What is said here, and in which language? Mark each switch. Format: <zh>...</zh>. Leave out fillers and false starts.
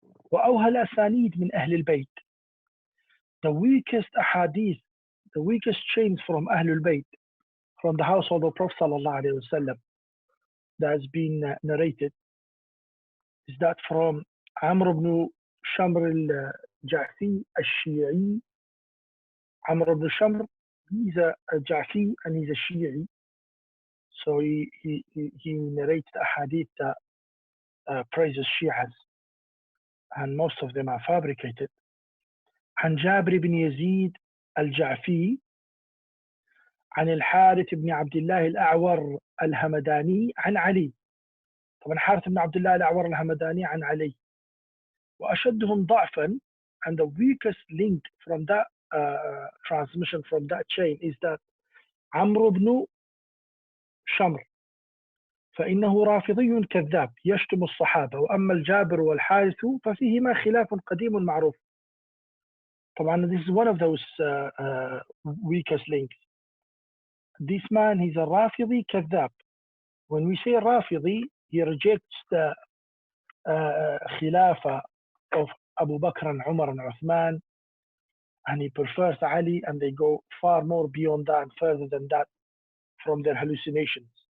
<ar>وأوهى الأسانيد من أهل البيت.</ar> <en>The weakest ahadith, the weakest chains from Ahlul Bayt, from the household of Prophet sallallahu alaihi wasallam, that has been narrated, is that from Amr ibn Shamr al-Ja'fi al-Shi'i. Amr ibn Shamr, he's a Ja'fi and he's a Shi'i. So he narrates a hadith that praises Shi'as, and most of them are fabricated.</en> <ar>عن جابر بن يزيد الجعفي عن الحارث بن عبد الله الأعور الهمداني عن علي. طبعا حارث بن عبد الله الأعور الهمداني عن علي. وأشدهم ضعفا,</ar> <en>and the weakest link from that transmission, from that chain, is that</en> <ar>عمرو بن شمر فإنه رافضي كذاب يشتم الصحابة، وأما الجابر والحارث ففيهما خلاف قديم معروف.</ar> <en>طبعا this is one of those weakest links. This man, he's a Rafidi كذاب. When we say Rafidi, he rejects the Khilafah of Abu Bakr and Umar and Uthman, and he prefers Ali, and they go far more beyond that and further than that from their hallucinations.</en>